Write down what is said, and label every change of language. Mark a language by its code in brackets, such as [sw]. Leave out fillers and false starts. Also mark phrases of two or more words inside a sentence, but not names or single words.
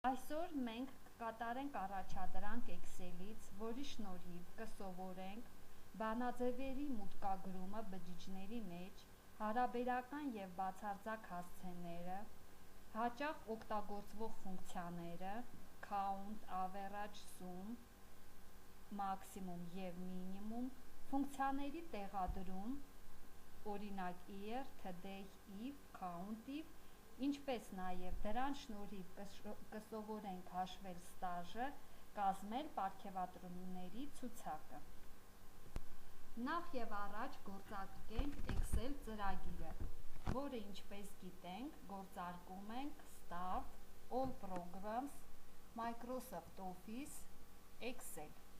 [hy] Այսօր մենք կկատարենք առաջադրանք Excel-ից, որի շնորհիվ կսովորենք բանաձևերի մուտքագրումը բջիջների մեջ, հարաբերական և բացարձակ հասցեները, հաճախ օգտագործվող ֆունկցիաները, count, average, sum, maximum և minimum, ֆունկցիաների տեղադրում, օրինակ year, today, if, count, if, ինչպես նաև դրան շնորհիվ կսովորենք հաշվել ստաժը, կազմել պարգևատրոնների ցուցակը։ Նախ և առաջ գործարկենք Excel ծրագիրը, որը ինչպես գիտենք գործարկում ենք Start, All Programs, Microsoft Office, Excel։